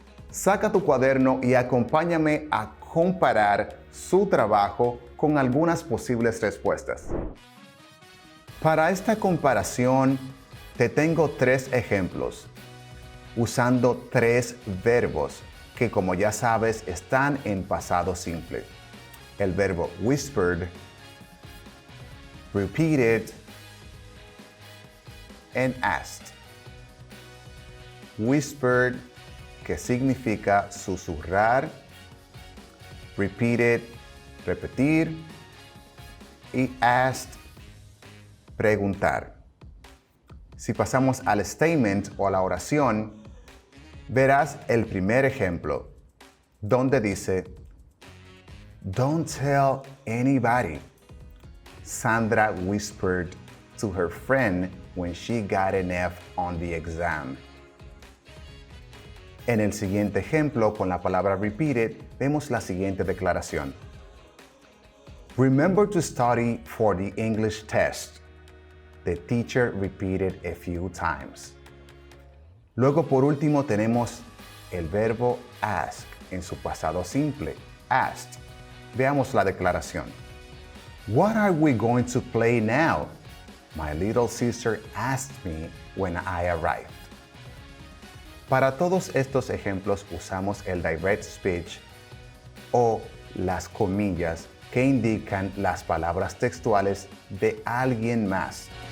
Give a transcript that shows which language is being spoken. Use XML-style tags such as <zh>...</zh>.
<es>Saca tu cuaderno y acompáñame a comparar su trabajo con algunas posibles respuestas. Para esta comparación, te tengo 3 ejemplos, usando 3 verbos que, como ya sabes, están en pasado simple. El verbo</es> <en>whispered, repeated, and asked.</en> <es>Whispered, que significa susurrar, repeated, repetir, y asked, preguntar. Si pasamos al statement o a la oración, verás el primer ejemplo, donde dice,</es> <en>"Don't tell anybody," Sandra whispered to her friend when she got an F on the exam.</en> <es>En el siguiente ejemplo, con la palabra repeated, vemos la siguiente declaración.</es> <en>"Remember to study for the English test." The teacher repeated a few times.</en> <es>Luego, por último, tenemos el verbo ask en su pasado simple, asked. Veamos la declaración.</es> <en>"What are we going to play now? My little sister asked me when I arrived."</en> <es>Para todos estos ejemplos usamos el direct speech o las comillas que indican las palabras textuales de alguien más.</es>